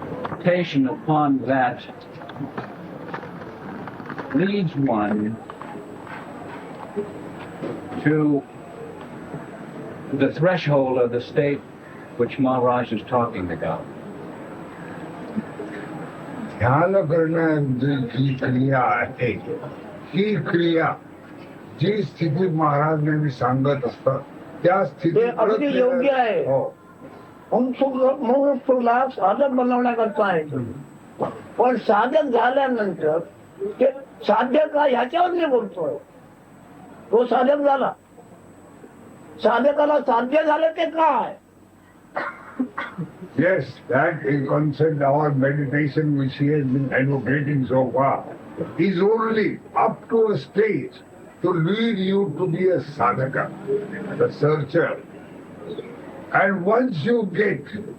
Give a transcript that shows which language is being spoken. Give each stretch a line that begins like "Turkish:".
English: Meditation upon that leads one to the threshold of the state which Maharaj is talking about.
Marathi: ध्यान करण्याची जी क्रिया आहे ही क्रिया जी स्थिती महाराज नेहमी सांगत असतात त्या ते अगदी योग्य आहे. स्थितीत हो मुमुक्षूला साधक बनवण्याकरता आहे. पण साधक झाल्यानंतर ते साध्य का ह्याच्यावर मी बोलतोय. तो साधक झाला, साधकाला साध्य झालं ते काय?
English: Yes, that is concerned our meditation which he has been advocating so far is only up to a stage to lead you to be a sadhaka, the searcher. And once you get